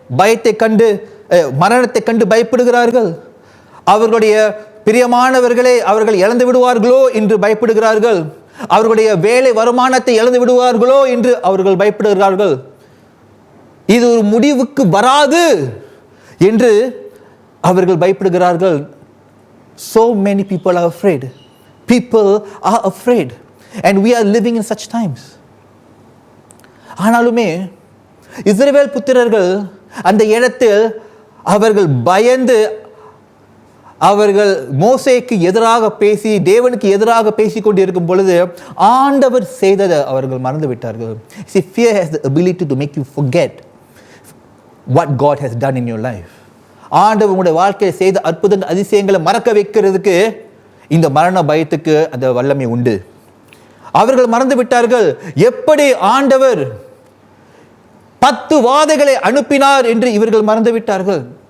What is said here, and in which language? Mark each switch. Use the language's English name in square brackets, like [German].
[Tamil] பயத்தை கண்டு, மரணத்தை கண்டு பயப்படுகிறார்கள். அவர்களுடைய பிரியமானவர்களை அவர்கள் இழந்து விடுவார்களோ என்று பயப்படுகிறார்கள். அவர்களுடைய வேலை வருமானத்தை இழந்து விடுவார்களோ என்று அவர்கள் பயப்படுகிறார்கள். இது ஒரு முடிவுக்கு வராது என்று அவர்கள் பயப்படுகிறார்கள். [English] So many people are afraid. People are afraid. And we are living in such times. [Tamil] ஆனாலுமே இஸ்ரவேல் புத்திரர்கள் அந்த இடத்தில் அவர்கள் பயந்து அவர்கள் மோசேக்கு எதிராக பேசி, தேவனுக்கு எதிராக பேசி கொண்டு இருக்கும் பொழுது ஆண்டவர் செய்ததை அவர்கள் மறந்து விட்டார்கள். [English] See, fear has the ability to make you forget what God has done in your life. [Tamil] ஆண்டவர் உங்களுடைய வாழ்க்கையை செய்த அற்புதங்கள் அதிசயங்களை மறக்க வைக்கிறதுக்கு இந்த மரண பயத்துக்கு அந்த வல்லமை உண்டு. அவர்கள் மறந்து விட்டார்கள் எப்படி ஆண்டவர் 10 வாதைகளை அனுப்பினார் என்று இவர்கள் மறந்து விட்டார்கள்.